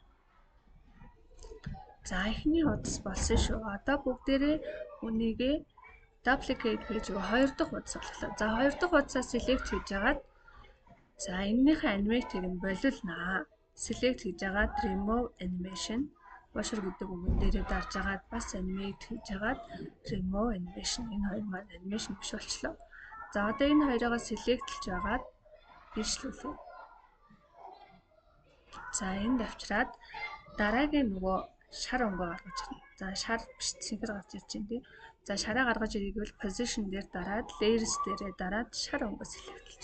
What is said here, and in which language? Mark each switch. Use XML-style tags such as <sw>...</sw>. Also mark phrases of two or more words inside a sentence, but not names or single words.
<mn>За эхний хуудас болсон шүү. Одоо бүгдээрээ үнийгээ duplicate хийж хоёр дахь хуудас болголоо. За хоёр дахь хуудасаа select хийж агаад за энэнийхээ animate-ийг нь болиулнаа. Select хийж агаад</mn> <en>remove animation.</en> <mn>washer гэдэг үгэн дээрээ дарж агаад бас animate хийж агаад</mn> <en>remove animation</en> <mn>энэ хоёр маань animation биш болчлоо. За одоо энэ хоёроо select-лж агаад бичлүүлээ. За энд авчираад дараагийн нөгөө шар өнгөө гаргаж ирнэ. За шар биш цэнхэр гарч ирж байна тий. За шараа гаргаж ирвэл position дээр дараад layers дээрээ дараад шар өнгөө select-лж.</mn>